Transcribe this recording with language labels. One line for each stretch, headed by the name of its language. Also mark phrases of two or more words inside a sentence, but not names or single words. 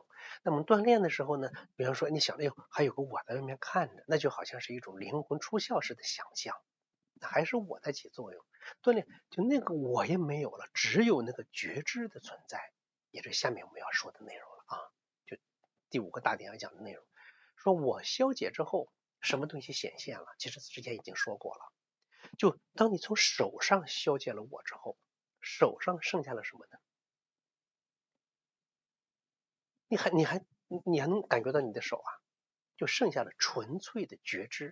Chinese: 那麼鍛鍊的時候呢，比方說你想還有個我在外面看着，那就好像是一種靈魂出竅式的想象，還是我在起作用。鍛鍊就那個我也沒有了，只有那個覺知的存在，也是下面我們要說的內容了就第 5個大點要講的內容。說我消解之後，什麼東西顯現了？其實之前已經說過了。就當你從手上消解了我之後，手上剩下了什麼呢？你還能感覺到你的手就剩下了純粹的覺知。